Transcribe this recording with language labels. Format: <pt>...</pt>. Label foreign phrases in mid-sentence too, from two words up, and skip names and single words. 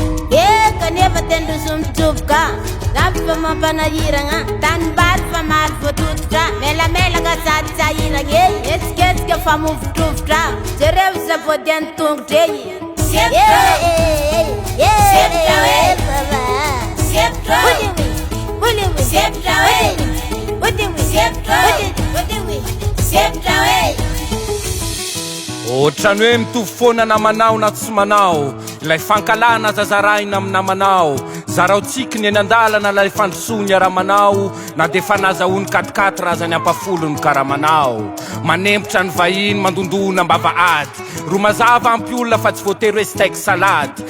<mg>Eka, nefa tendroso mitroboka. Zaho fa mampanahirana, tanimbary fa maro voatototra. Melamelaka sady sahirana, e. Etsiketsika fa movotrovotra. Jereo sa voadian'ny tongotra, e. Septra. E, e, e, e, Septra, e, e. baba. Septra. Udi, udi, udi, udi. Septra, e. Udi, udi, udi. Septra. Udi, udi, udi. Septra, e. Ohatra ny hoe mitovy foana namanao na tsy manao, ilay fankalana zazaraina amin'ny namanao. Zarao tsiky ny eny an-dalana, ilay fandrosoa ny aramanao. Na dia fa nazahoany</mg> <fr>quatre quatre</fr> <mg>raha zany ampafolo ny karamanao. Manempotra ny vahiny, mandondona mbava ady. Ro mazava ampy olona fa tsy voatery hoe steak salady.</mg>